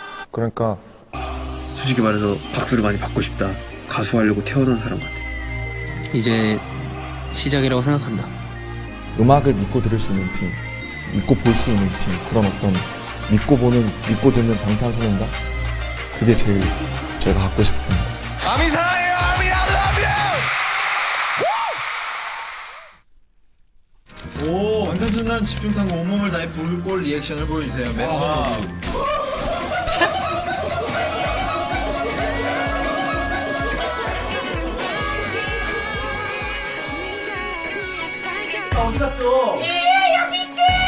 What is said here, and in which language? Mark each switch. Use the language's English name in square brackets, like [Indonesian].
[Korean] 그러니까 솔직히 말해서 박수를 많이 받고 싶다. 가수 하려고 태어난 사람 같아. 이제 시작이라고 생각한다. 음악을 믿고 들을 수 있는 팀, 믿고 볼 수 있는 팀, 그런 어떤 믿고 보는, 믿고 듣는 방탄소년단? 그게 제일 제가 갖고 싶은. 아미 사랑해요. [English] 아미 I love you. [Korean] 오, 방탄소년단 집중탐구 온몸을 다해 불골 리액션을 보여주세요. 멤버들. 어디 갔어? 예, 여기 있지.